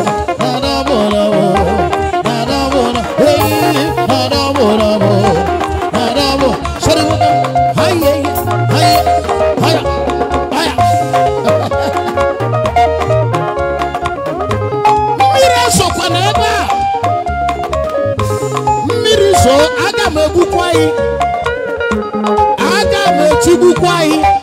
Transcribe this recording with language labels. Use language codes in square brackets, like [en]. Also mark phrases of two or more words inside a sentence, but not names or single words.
[ig] Adabo, adabo, adabo, hey, adabo, adabo, adabo. [en] Sorry, hi, hey, hi, hi, hi. [ig] Mmiri esokwa n'ebe a. Mmiri zoo, aga m egbukwa gị. Aga m etigbukwa gị.